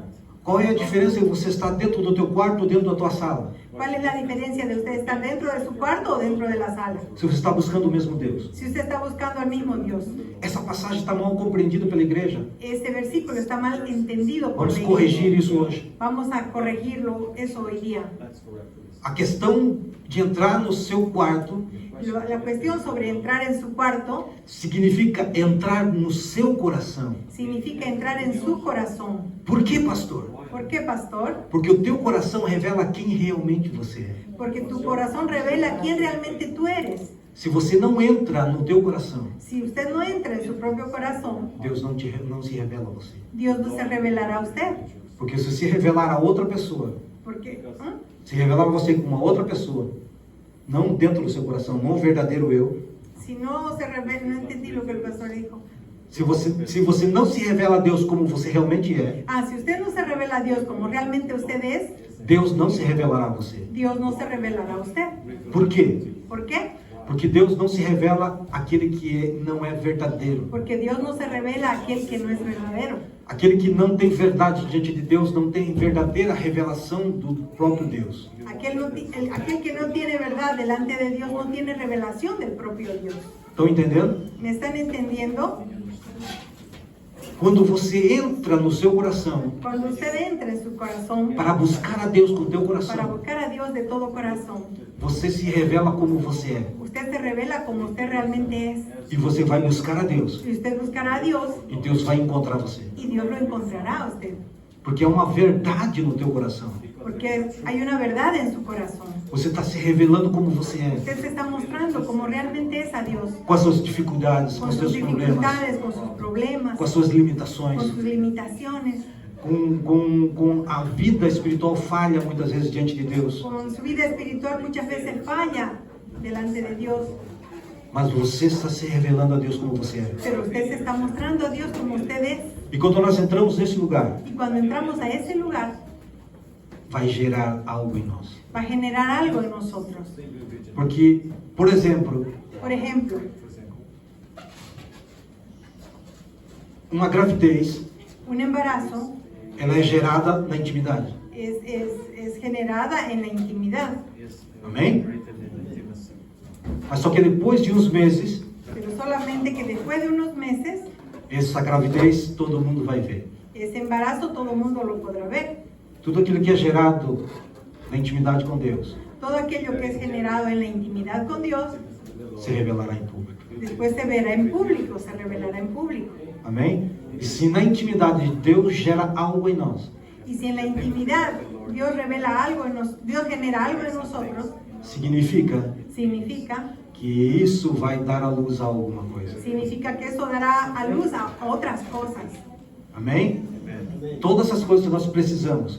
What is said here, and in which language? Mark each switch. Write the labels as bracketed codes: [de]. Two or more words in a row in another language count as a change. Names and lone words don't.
[pt] Qual é a diferença de você estar dentro do teu quarto ou dentro da tua sala? [es] ¿Cuál es la diferencia de usted estar dentro de su cuarto o dentro de la sala? [pt] Se você está buscando o mesmo Deus. [es] Si usted está buscando al mismo Dios. [pt] Essa passagem está mal compreendida pela igreja. [es] Este versículo está mal entendido por [pt] Vamos [es] la [pt] corrigir [es] iglesia. [pt] isso hoje. [es] Vamos a corregirlo eso hoy día. [pt] A questão de entrar no seu quarto [es] La cuestión sobre entrar en su cuarto [pt] significa entrar no seu coração. [es] significa entrar en su corazón. [pt] Por que, pastor? [es] ¿Por qué, pastor? [pt] Porque o teu coração revela quem realmente você é. [es] Porque tu corazón revela quién realmente tú eres. [pt] Se você não entra no teu coração, [es] Si usted no entra en su propio corazón, [pt] Deus não se revela a você. [es] Dios no se revelará a usted. [pt] Porque se você revelar a outra pessoa, Porque, se revelar a você como uma outra pessoa, não dentro do seu coração, não o verdadeiro eu, [es] si no se revela, no entendí lo que el pastor dijo. [pt] se você não se revela a Deus como você realmente é, [es] Si usted no se revela a Dios como realmente usted es, [pt] Deus não se revelará a você. [es] Dios no se revelará a usted. [pt] Por quê? [es] ¿Por qué? [pt] Porque Deus não se revela àquele que não é verdadeiro. [es] Porque Dios no se revela a aquel que no es verdadero. [pt] Aquele que não tem verdade diante de Deus não tem verdadeira revelação do próprio Deus. [es] Aquel que no tiene verdad delante de Dios no tiene revelación del propio Dios. [pt] Estão entendendo? [es] ¿Me están entendiendo? [pt] Quando você entra no seu coração [es] Cuando usted entra en su corazón [pt] para buscar a Deus com o teu [es] para [pt] coração, [es] buscar a Dios de todo corazón, [pt] você se revela como você é. [es] usted se revela como usted realmente es. [pt] E você vai buscar a Deus. [es] Y usted buscará a Dios [pt] E Deus vai encontrar você. [es] y Dios lo encontrará a usted. [pt] Porque é uma verdade no teu coração. [es] Porque hay una verdad en su corazón. [pt] Você está se revelando como você é. [es] Usted se está mostrando como realmente es a Dios. [pt] Com as suas dificuldades, com [es] Con [pt] os [es] sus [pt] seus problemas, [es] dificultades, con sus problemas, [pt] com as suas limitações, [es] con sus limitaciones, [pt] com a vida espiritual falha muitas vezes diante de Deus. [es] con su vida espiritual muchas veces falla delante de Dios. [pt] Mas você está se revelando a Deus como você é. [es] Pero usted se está mostrando a Dios como usted es. [pt] E quando nós entramos nesse lugar, [es] Y cuando entramos a ese lugar, [pt] vai gerar algo em nós. [es] va a generar algo en nosotros. [pt] Porque, por exemplo, [es] Por ejemplo, [pt] uma gravidez, [es] un embarazo [pt] ela é gerada na intimidade. [es] es generada en la intimidad. [pt] Amém? Mas só que depois de uns meses, [es] Pero solamente que después de unos meses, [pt] essa gravidez todo mundo vai ver. [es] ese embarazo todo el mundo lo podrá ver. [pt] Tudo aquilo que é gerado na intimidade com Deus [es] Todo aquello que es generado en la intimidad con Dios, [pt] se revelará em público. [es] después se verá en público, se revelará en público. [pt] Amém? E se na intimidade de Deus gera algo em nós, [es] Y si en la intimidad Dios revela algo Dios genera algo en nosotros, [pt] significa [es] significa [pt] que isso vai dar à luz a alguma coisa. [es] que eso dará a luz a otras cosas. [pt] Amém? Todas as coisas que nós precisamos